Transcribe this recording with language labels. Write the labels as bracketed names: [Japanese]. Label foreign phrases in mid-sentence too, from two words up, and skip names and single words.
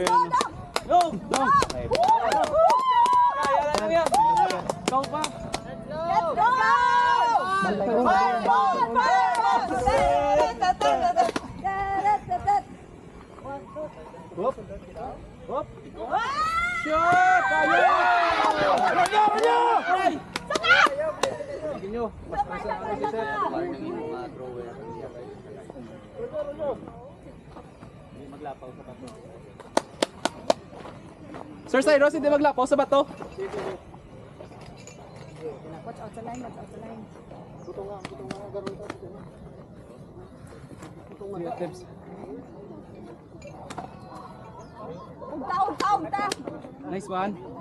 [English] Go! Go! [Filipino] Kaya na yan. Go pa. [English] Let's go! Shot! [Hiligaynon] Maglapaw sa bato. Sir Cyrus, hindi maglapaw sa bato. [English] Watch out sa line, watch out sa line. [Hiligaynon] Ugta! [English] Nice one.